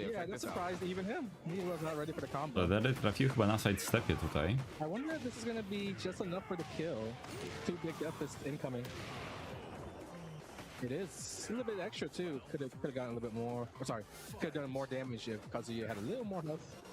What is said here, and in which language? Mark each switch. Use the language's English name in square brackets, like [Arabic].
[English] yeah, that surprised even him. He was not ready for the combo. [Polish] Ledery trafił chyba na sidestepie tutaj. [English] I wonder if this is gonna be just enough for the kill. 2 big deaths incoming. It is a little bit extra too. Could have gotten a little bit more. Oh, sorry, could have done more damage if Kazuya had a little more health.